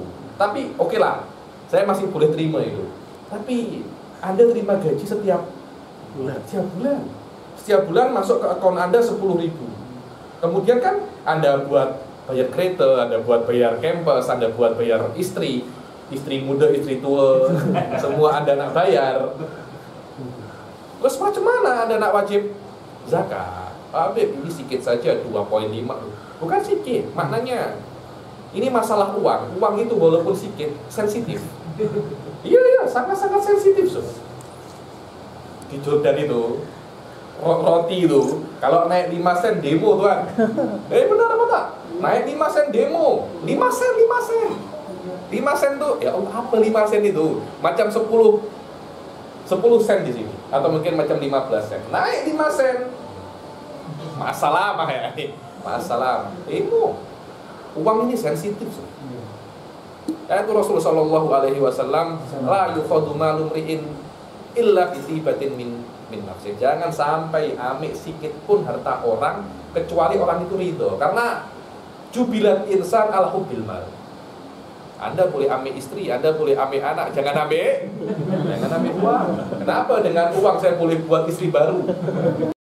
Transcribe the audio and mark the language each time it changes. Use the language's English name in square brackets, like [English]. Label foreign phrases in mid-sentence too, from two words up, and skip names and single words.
[Malay] Tapi oke lah, saya masih boleh terima itu. Tapi Anda terima gaji setiap bulan. [Indonesian] Setiap bulan masuk ke akun Anda 10.000. [Malay] Kemudian kan Anda buat bayar kereta, Anda buat bayar kampus, Anda buat bayar istri muda, istri tua, semua Anda nak bayar. Terus macam mana Anda nak wajib zakat? Habib, ini sikit saja 2,5. Bukan sikit, maknanya ini masalah uang. Uang itu walaupun sikit, sensitif. Iya, sangat-sangat sensitif. Di Jordan itu roti itu kalau naik 5 sen demo tuan. Benar apa tak? Naik 5 sen demo. 5 sen tuh, [Arabic] يا الله, [Malay] apa 5 sen itu? Macam 10 sen di sini, atau mungkin macam 15 sen. Naik 5 sen. Masalah mah ya ini. Masalah. Uang ini sensitif. [Arabic] Itu Rasulullah صلى الله عليه وسلم، لا يؤخذ مال امرئ إلا بطيبة من نفسه. [Malay] Jangan sampai ambil sikit pun harta orang kecuali orang itu ridho. Karena [Arabic] جبلت إنسان على حب المال. [Malay] Anda boleh ambil istri, Anda boleh ambil anak, jangan ambil uang. Kenapa dengan uang saya boleh buat istri baru?